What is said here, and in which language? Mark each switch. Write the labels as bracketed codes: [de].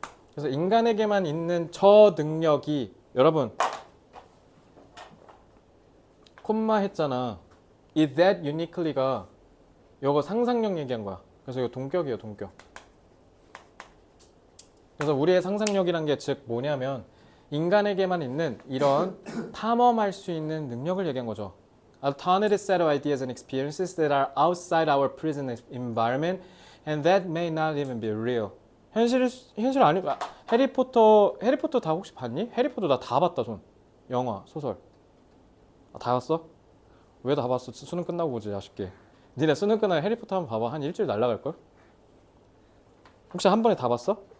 [ko] 그래서 인간에게만 있는 저 능력이 여러분 콤마 했잖아. [en] is that uniquely [ko] 가 이거 상상력 얘기한 거야. 그래서 이거 동격이에요, 동격. 그래서 우리의 상상력이란 게 즉 뭐냐면 인간에게만 있는 이런 탐험할 수 있는 능력을 얘기한 거죠. [en] Alternative set of ideas and experiences that are outside our present environment and that may not even be real. [ko] 현실 아니고 해리포터 다 혹시 봤니? 해리포터 나 다 봤다 손. 영화, 소설. 다 봤어? 왜 다 봤어? 수능 끝나고 보지 아쉽게. 니네 수능 끝나고 해리포터 한번 봐봐. 한 일주일 날라갈걸? 혹시 한 번에 다 봤어?